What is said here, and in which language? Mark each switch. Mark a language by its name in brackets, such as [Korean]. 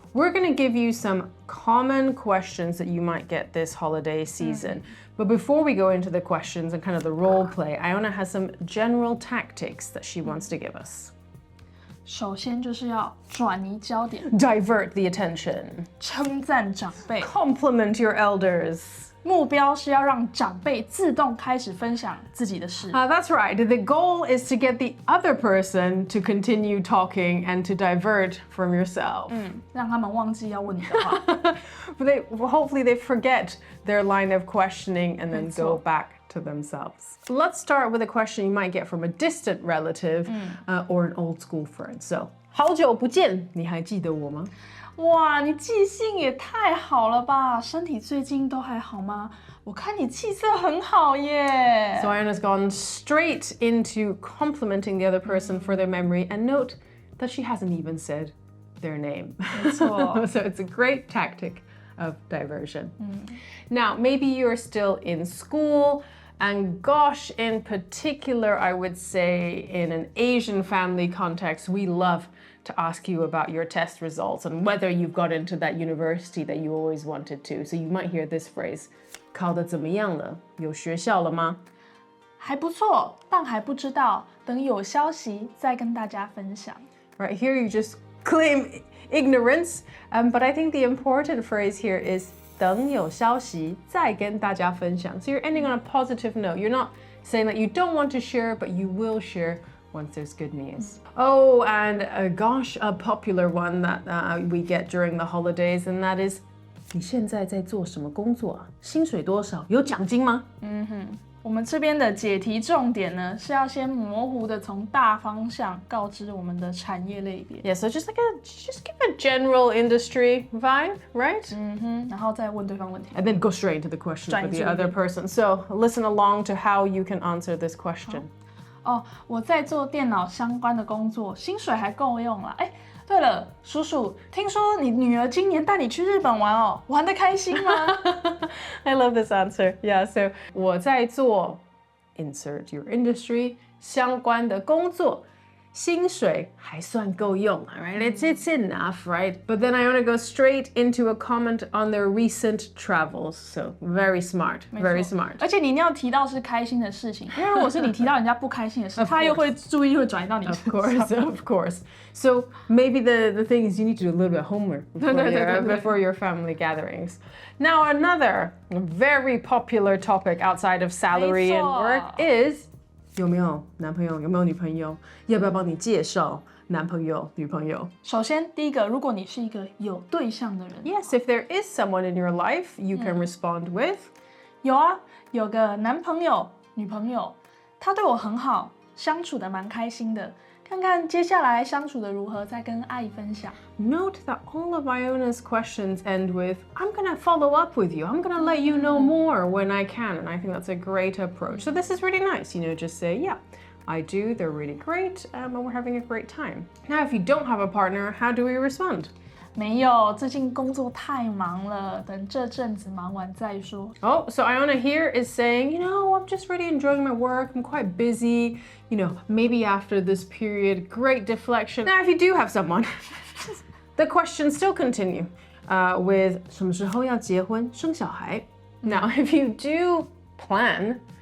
[English] We're going to give you some common questions that you might get this holiday season. But before we go into the questions and kind of the role play, Iona has some general tactics that she wants to give us. [Chinese] 首先就是要转移焦点 [English] Divert the attention. [Chinese] 称赞长辈 [English] Compliment your elders. [Chinese] 目标是要让长辈自动开始分享自己的事 [English] That's right. The goal is to get the other person to continue talking and to divert from yourself. [Chinese] 让他们忘记要问你的话 [English] Hopefully they forget their line of questioning and then go back to themselves. Let's start with a question you might get from a distant relative or an old school friend. [Chinese] So, 好久不见，你还记得我吗？哇，你记性也太好了吧！身体最近都还好吗？我看你气色很好耶。 [English] So Iona's gone straight into complimenting the other person for their memory, and note that she hasn't even said their name. [Chinese] 没错 [English] So it's a great tactic of diversion. Now, maybe you're still in school, and gosh, in particular, I would say in an Asian family context, we love to ask you about your test results and whether you've got into that university that you always wanted to. So you might hear this phrase, [Chinese] 考得怎么样了？有学校了吗？还不错，但还不知道，等有消息再跟大家分享。 [English] Right, here you just claim ignorance, but I think the important phrase here is [Chinese] 等有消息再跟大家分享. [English] So you're ending on a positive note. You're not saying that you don't want to share, but you will share once there's good news. Oh, and gosh, a popular one that we get during the holidays, and that is [Chinese] 你现在在做什么工作啊？薪水多少？有奖金吗？我们这边的解题重点呢，是要先模糊的从大方向告知我们的产业类别。 [English] Yeah, so just give a general industry vibe, right? [Chinese] 然后再问对方问题。 [English] And then go straight into the question for the other person. So listen along to how you can answer this question. [Chinese] 哦，我在做电脑相关的工作，薪水还够用啦。哎，对了，叔叔，听说你女儿今年带你去日本玩哦，玩得开心吗？ [English] I love this answer. Yeah, so [Chinese] 我在做 [English] insert your industry [Chinese] 相关的工作，薪水还算够用 [English] right? It's enough, right? But then I want to go straight into a comment on their recent travels. So very smart, very smart. [Chinese] 而且你一定要提到是开心的事情，因为如果是你提到人家不开心的事，他又会注意会转移到你身上。 [English] Of course. So maybe the thing is you need to do a little bit of homework before your family gatherings. Now another very popular topic outside of salary and work is [Chinese] 有没有男朋友？有没有女朋友？要不要帮你介绍男朋友、女朋友？首先，第一个，如果你是一个有对象的人 [English] Yes, if there is someone in your life, you can respond with [Chinese] 有啊，有个男朋友、女朋友，他对我很好，相处的蛮开心的。看看接下来相处的如何，再跟阿姨分享。 [English] Note that all of Iona's questions end with I'm going to follow up with you. I'm going to let you know more when I can. And I think that's a great approach. So this is really nice. Just say, yeah, I do. They're really great. And we're having a great time. Now, if you don't have a partner, how do we respond? [Chinese] 没有，最近工作太忙了，等这阵子忙完再说。 [English] Oh, so Iona here is saying, I'm just really enjoying my work. I'm quite busy. Maybe after this period, great deflection. Now, if you do have someone, the questions still continue with [Chinese] 什么时候要结婚生小孩? [English] Now, if you do plan